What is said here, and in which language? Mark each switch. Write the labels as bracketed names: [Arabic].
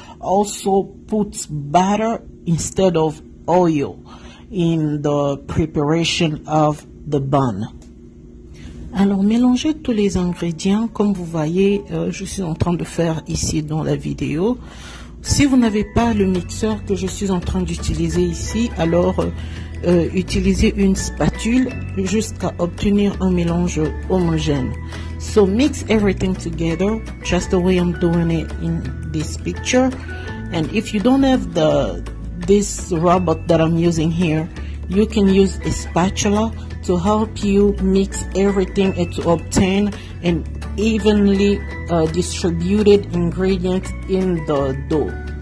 [English] Also put butter instead of oil in the preparation of the bun. [French] Alors mélangez tous les ingrédients comme vous voyez, je suis en train de faire ici dans la vidéo. Si vous n'avez pas le mixeur que je suis en train d'utiliser ici, alors utilisez une spatule jusqu'à obtenir un mélange homogène. [English] So mix everything together just the way I'm doing it in this picture. And if you don't have this robot that I'm using here, you can use a spatula to help you mix everything and to obtain an evenly distributed ingredient in the dough.